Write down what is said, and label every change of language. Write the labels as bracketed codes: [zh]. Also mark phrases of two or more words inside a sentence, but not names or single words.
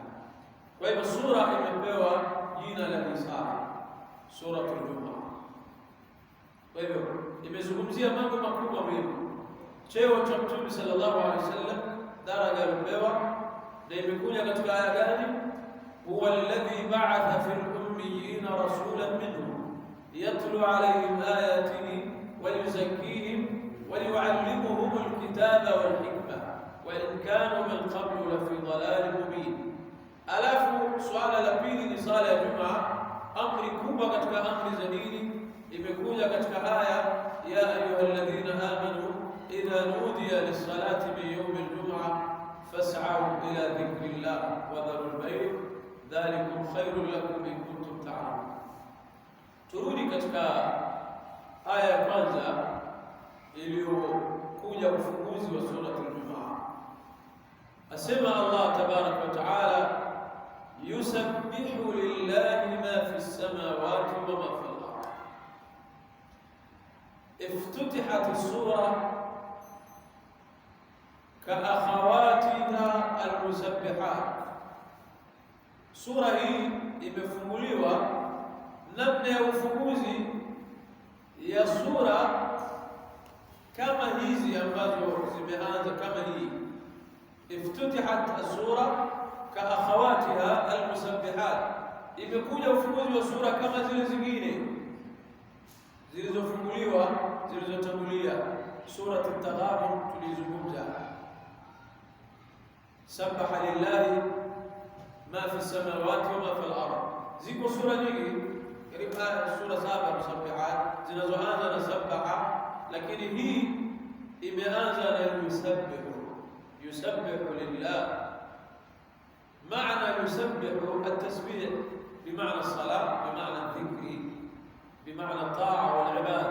[sw] Kwa hivyo sura imepewa jina la Isra, suratul Ijumaa. Kwa hivyo imezungumzia mambo makubwa mawili: cheo cha Mtume [ar] صلى الله عليه وسلم, [sw] daraja aliyopewa, na imekuja katika aya gani? [ar] هو الذي بعث في الأميين رسولا منهم يتلو عليهم آياته ويزكيهم ويعلمهم الكتاب والحكمة وإن كانوا من قبل لفي ضلال مبين. [sw] Alafu swala la pili ni sala ya Jumaa, amri kubwa katika amri za dini. Imekuja katika aya ya [ar] أيها الذين آمنوا إذا نودي للصلاة من يوم الجمعة فاسعوا إلى ذكر الله وذروا البيع ذلكم خير لكم إن كنتم تعلمون. [sw] Turudi katika aya ya kwanza iliyokuja ufunguzi wa sura al-Jumaa. [ar] Asema Allah تبارك وتعالى يسبح لله ما في السماوات وما في الأرض. افتتحت السورة كأخواتها المسبحات. [sw] Sura hii imefunguliwa namna ya ufunguzi ya sura kama hizi ambazo zimeanza kama hii. [ar] افتتحت السورة كأخواتها المسبحات, [sw] imekuja ufunguzi wa sura kama zile zingine. zilizofunguliwa zilizotangulia. Sura At-Taghabun tulizungumza, [ar] سبح لله ما في سماوات وما في الأرض. [sw] Ziko sura nyingi katika sura 7 musabbihat zinazoanza na sabaha, lakini hii imeanza na [ar] يسبح لله. Maana يسبح التسبيح بمعنى الصلاة بمعنى الذكر بمعنى الطاعة والعبادة.